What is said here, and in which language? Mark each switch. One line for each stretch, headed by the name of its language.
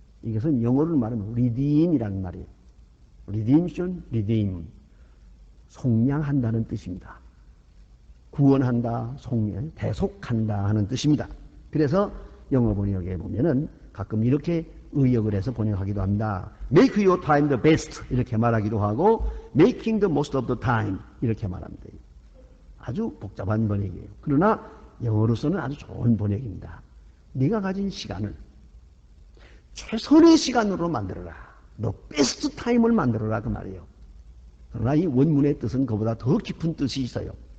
Korean: 이것은 영어로 말하면 redeem이라는 말이에요. redemption, redeem. 속량한다는 뜻입니다. 구원한다, 속량, 대속한다 하는 뜻입니다. 그래서 영어 번역에 보면은 가끔 이렇게 의역을 해서 번역하기도 합니다.
English: Make your time the best
Korean: 이렇게 말하기도 하고
English: Making the most of the time
Korean: 이렇게 말합니다. 아주 복잡한 번역이에요. 그러나 영어로서는 아주 좋은 번역입니다. 네가 가진 시간을 최선의 시간으로 만들어라. 너 베스트 타임을 만들어라 그 말이에요. 그러나 이 원문의 뜻은 그보다 더 깊은 뜻이 있어요.